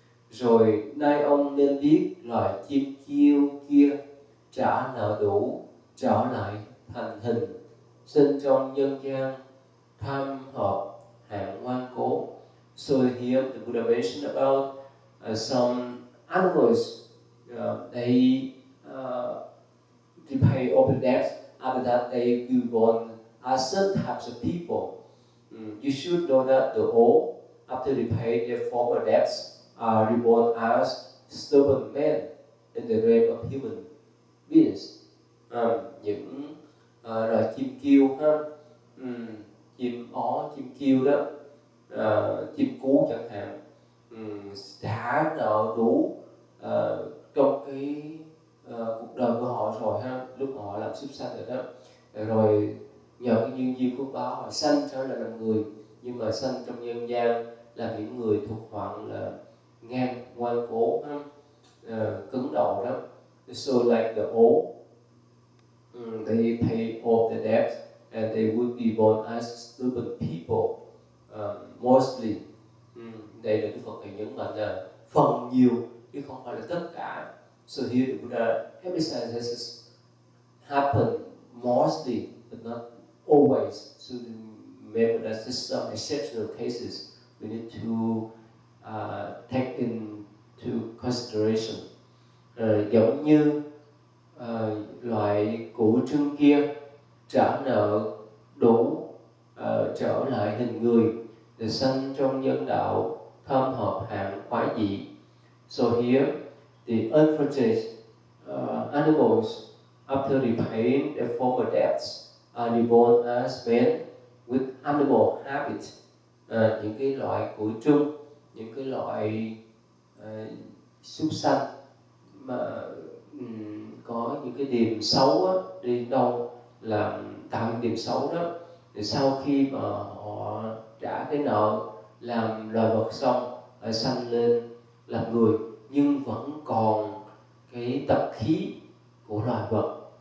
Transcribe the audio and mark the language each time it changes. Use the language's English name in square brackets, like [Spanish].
[Vietnamese] Rồi nay ông nên biết loài chim chiêu kia trả nợ đủ, trở lại thành hình, sinh trong nhân gian, tham hợp hạng ngoan cố. [English] So here the Buddha mentioned about some animals. They repay all the debts. After that, they will born as certain types of people. You should know that the old, after repay their former debts, are reborn as stubborn men in the realm of human beings. [Vietnamese] Những loài chim kêu ha, chim ó, chim kêu đó, chim cú chẳng hạn, trả nợ đủ trong cái cuộc đời của họ rồi ha, lúc họ làm súc sanh rồi đó, rồi nhờ cái duyên phước báo họ sanh trở lại làm người, nhưng mà sanh trong nhân gian là những người thuộc hoạn là ngang, ngoan cố, cứng đầu đó. [English] So like the old, they pay all the debts and they will be born as stupid people, mostly. [Vietnamese] Đây là Đức Phật Ngài nhấn mạnh là phần nhiều chứ không phải là tất cả. [English] So here the Buddha emphasizes this happen mostly but not always. So remember that there's some exceptional cases we need to take into consideration. [Vietnamese] Giống như loại củ trưng kia trả nợ đủ, trở lại hình người, để sanh trong nhân đạo, thâm hợp hạng quái dị. [English] So here the unfortunate animals, after repaying their former debts, are reborn as men with animal habits. [Vietnamese] Những cái loại củ trưng, những cái loại súc sanh mà có những cái điềm xấu á, đi đâu làm tạo những điềm xấu đó, thì sau khi mà họ trả cái nợ làm loài vật xong, lại sanh lên làm người, nhưng vẫn còn cái tập khí của loài vật.